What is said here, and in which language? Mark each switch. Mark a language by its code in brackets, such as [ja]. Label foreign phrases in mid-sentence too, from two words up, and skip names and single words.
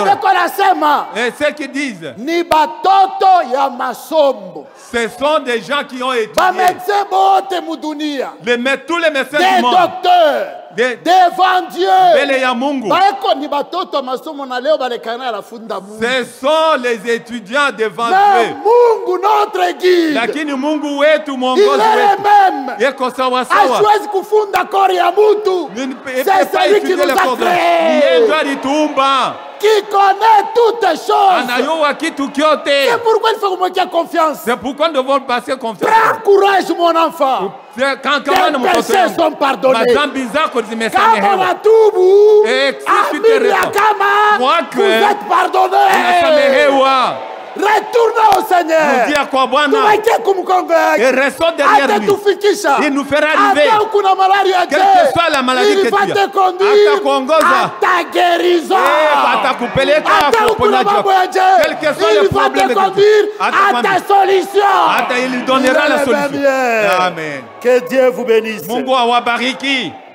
[fr] Et ceux qui disent, ce sont des gens qui ont étudié. Tous les médecins du monde, docteurs, devant Dieu. Ce sont les étudiants devant Dieu. Notre guide, [sw] lakini Mungu wetu mwongozi wetu yeko sawa sawa. Hawezi kufunda kori ya mtu. [fr] C'est celui qui nous a créé. Qui connaît toutes choses. C'est pourquoi il faut que nous confiance. C'est pourquoi nous devons passer confiance. Prends courage, mon enfant. Tes péchés sont pardonnés. [sw] Kama watubu, amini ya kama [fr] vous êtes pardonnés. Retournez au Seigneur. Et restons derrière lui. Il nous fera arriver. Quelle que soit la maladie que tu as. À ta guérison. Quel que soit le problème que tu as. À ta solution. Il donnera la solution. Amen. Que Dieu vous bénisse. [sw] Mungu awabariki.